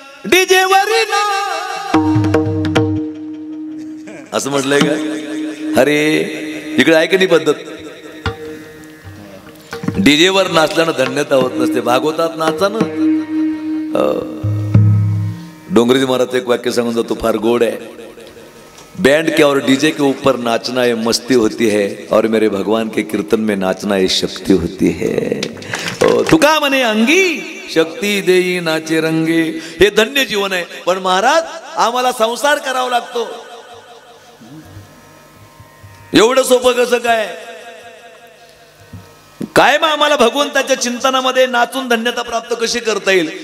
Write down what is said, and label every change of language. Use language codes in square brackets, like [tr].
[mr] DJ वरी ना असं म्हटलंय का? अरे इकडे आहे की नाही पद्धत? डीजे वर नाचल्यानं धन्यता होत नसते, भागवतात नाचा ना. डोंगरीजी महाराज एक वाक्य सांगून जातो, फार गोड आहे. [hi] बैंड के और डीजे के ऊपर नाचना ये मस्ती होती है, और मेरे भगवान के कीर्तन में नाचना ये शक्ती होती है. [mr] तुका म्हणे अंगी शक्ती देई नाचे रंगे. हे धन्य जीवन आहे. पण महाराज आम्हाला संसार करावा लागतो. एवढं सोपं कसं काय? काय मग आम्हाला भगवंताच्या चिंतनामध्ये नाचून धन्यता प्राप्त कशी करता येईल?